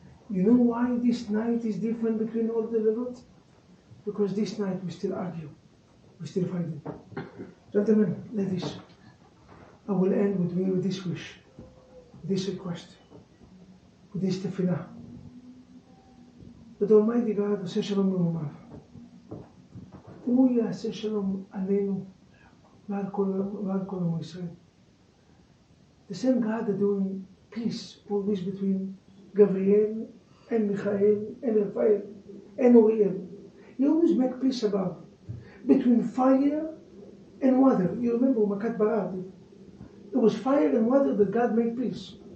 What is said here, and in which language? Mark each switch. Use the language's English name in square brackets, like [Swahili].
[English] You know why this night is different between all the levels? Because this night we still argue, we still fighting. Gentlemen, ladies, I will end with this wish, this request, with this tefillah. That Almighty God [Hebrew] עושה שלום לאומיו. הוא יעשה שלום עלינו ועל כל עמו ישראל. [English] The same God that doing peace always between Gabriel and Michael and Raphael and Uriel. He always make peace about between fire and water. You remember Makat Barad? It was fire and water that God made peace.